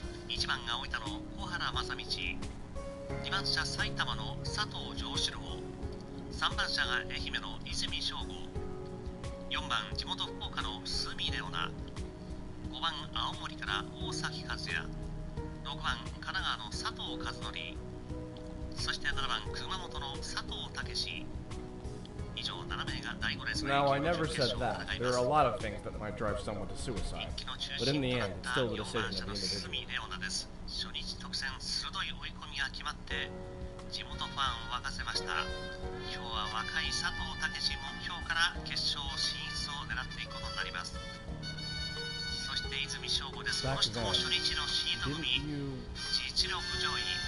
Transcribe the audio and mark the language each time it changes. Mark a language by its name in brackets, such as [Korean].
[Japanese] 1番が大分の小原正道、2番車埼玉の佐藤丈志郎、3番車が愛媛の泉翔吾、4番地元福岡の鷲見レオナ、5番青森から大崎和也、6番神奈川の佐藤和則、そして7番熊本の佐藤武史。以上7名が第5レース。 [English] Now, I never said that. There are a lot of things that might drive someone to suicide. But in the end, it's still the decision of the individual. [Japanese] 初日特選鋭い追い込みが決まって地元ファンを沸かせました。今日は若い佐藤武史目標から決勝進出を狙っていくことになります。そして泉翔吾です。この人も初日のシード組、実力上位。